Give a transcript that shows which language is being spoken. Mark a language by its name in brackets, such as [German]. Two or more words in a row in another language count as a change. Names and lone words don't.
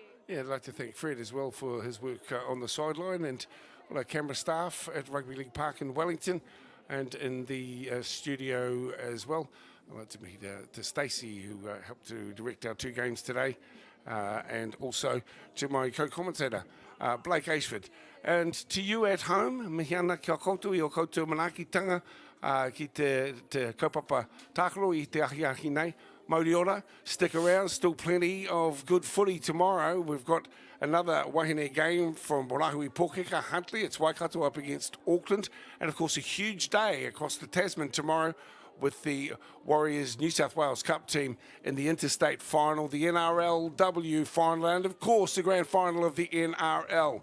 [English] Yeah, I'd like to thank Fred as well for his work on the sideline, and all our camera staff at Rugby League Park in Wellington and in the studio as well. I'd like to meet to Stacey, who helped to direct our 2 games today, and also to my co-commentator, Blake Ashford. And to you at home, [Māori] mihiana kia koutou I o koutou manakitanga ki te kaupapa tākaro I te ahi nei. Mauri ora, [English] stick around, still plenty of good footy tomorrow. We've got another wahine game from Borahui Pōkeka, Huntly. It's Waikato up against Auckland. And of course a huge day across the Tasman tomorrow with the Warriors New South Wales Cup team in the interstate final, the NRLW final, and of course the grand final of the NRL.